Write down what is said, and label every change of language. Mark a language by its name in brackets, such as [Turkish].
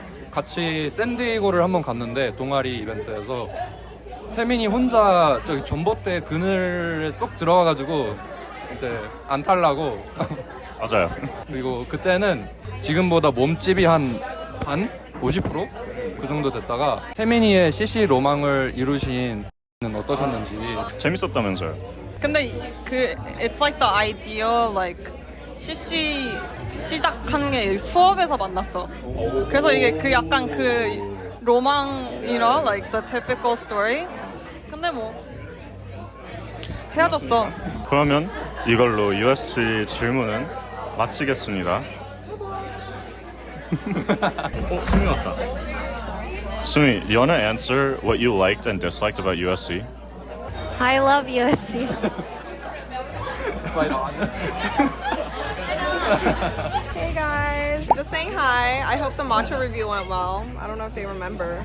[Korean] 같이 샌디에고를 한번 갔는데 동아리 이벤트에서 태민이 혼자 저기 전봇대 그늘에 쏙 들어가가지고 이제 안 탈라고. 맞아요. 그리고 그때는 지금보다 몸집이 한 반? 50%? 그 정도 됐다가 태민이의 CC 로망을 이루신 는 어떠셨는지. 재밌었다면서요. 근데 [English] it's like the idea like [Korean] CC 시작하는 게 수업에서 만났어. 그래서 이게 그 약간 그 로망이라 [English] like the typical story. [Korean] 근데 뭐 헤어졌어. 그러면 이걸로 USC 질문은 마치겠습니다. 수미 왔다. [English] 수미, you wanna answer what you liked and disliked about USC? I love USC. Hey guys, just saying hi. I hope the matcha review went well. I don't know if they remember.